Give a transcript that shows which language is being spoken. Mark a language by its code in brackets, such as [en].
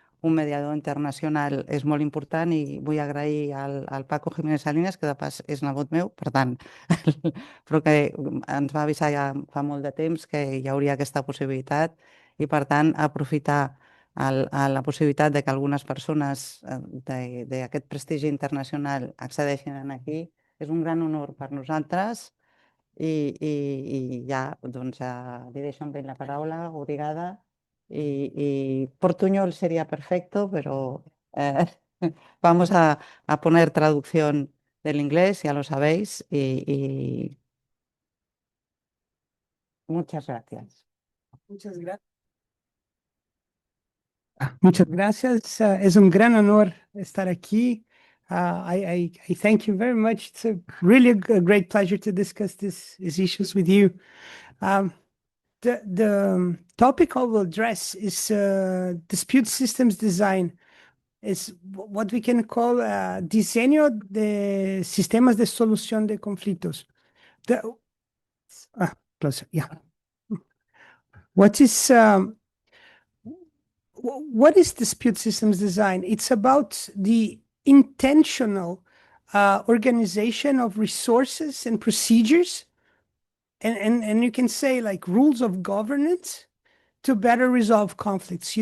[ca] un mediador internacional és molt important, i vull agrair al Paco Jiménez Salinas, que de pas és nebot meu, per tant, però que ens va avisar ja fa molt de temps que hi hauria aquesta possibilitat, i per tant aprofitar a la possibilitat de que algunes persones d'aquest prestigi internacional accedeixin aquí. És un gran honor per nosaltres i ja, doncs, li deixo amb ell la paraula, obrigada. [es] Y portuñol sería perfecto, pero vamos a poner traducción del inglés, ya lo sabéis, y muchas gracias. Muchas gracias. Muchas gracias. Es un gran honor estar aquí. [en] I thank you very much. It's a really great pleasure to discuss these issues with you. The topic I will address is dispute systems design. It's what we can call [es] diseño de sistemas de solución de conflictos. [en] Closer, yeah. What is dispute systems design? It's about the intentional organization of resources and procedures, and you can say like rules of governance to better resolve conflicts.